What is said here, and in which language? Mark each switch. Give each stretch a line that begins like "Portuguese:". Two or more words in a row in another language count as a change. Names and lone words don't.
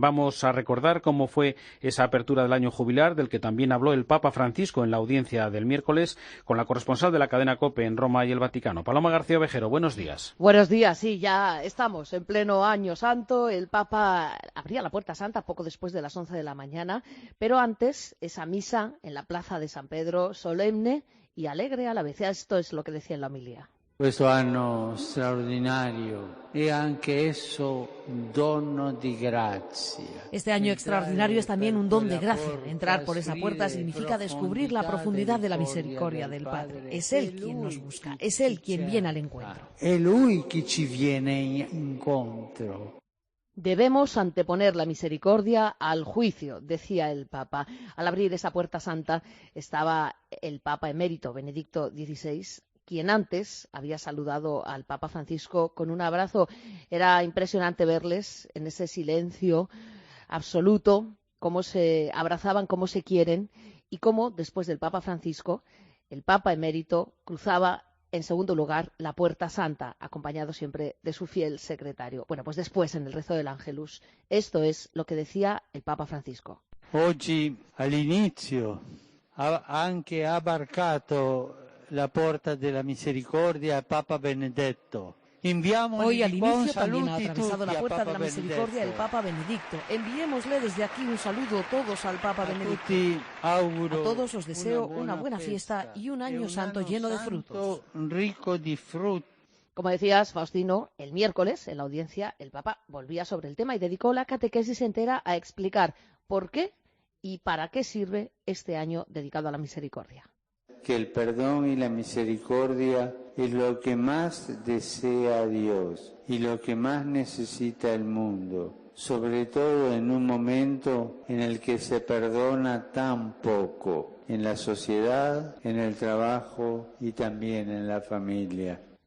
Spanish: Vamos a recordar cómo fue esa apertura del año jubilar, del que también habló el Papa Francisco en la audiencia del miércoles, con la corresponsal de la cadena COPE en Roma y el Vaticano. Paloma García Ovejero, buenos días. Buenos días, sí, ya estamos en pleno Año Santo. El Papa abría la Puerta Santa poco después de las 11 de la mañana, pero antes esa misa en la plaza de San Pedro, solemne y alegre a la vez. Esto es lo que decía en la homilía.
Italian: Questo anno straordinario è anche esso dono di grazia.
Spanish: Este año extraordinario es también un don de gracia. Entrar por esa puerta significa descubrir la profundidad de la misericordia del Padre. Es Él quien nos busca, es Él quien viene al encuentro.
Italian: È Lui che ci viene incontro.
Spanish: Debemos anteponer la misericordia al juicio, decía el Papa. Al abrir esa Puerta Santa estaba el Papa emérito Benedicto XVI, quien antes había saludado al Papa Francisco con un abrazo. Era impresionante verles en ese silencio absoluto, cómo se abrazaban, cómo se quieren, y cómo, después del Papa Francisco, el Papa emérito cruzaba en segundo lugar la Puerta Santa, acompañado siempre de su fiel secretario. Bueno, pues después, en el rezo del Ángelus, esto es lo que decía el Papa Francisco.
Italian: Oggi all'inizio ha anche abarcato la Porta della Misericordia Papa Benedetto.
Spanish: Hoy al inicio también ha atravesado la Puerta de la Misericordia el Papa Benedicto. Enviémosle desde aquí un saludo todos al Papa Benedicto. A todos os deseo una buena fiesta y un año santo lleno de frutos.
Italian: Rico di frutti.
Spanish: Como decías, Faustino, el miércoles, en la audiencia, el Papa volvía sobre el tema y dedicó la catequesis entera a explicar por qué y para qué sirve este año dedicado a la misericordia. Que el perdón y la misericordia es lo que más desea Dios y lo que más necesita el mundo, sobre todo en un momento en el que se perdona tan poco, en la sociedad, en el trabajo y también en la familia.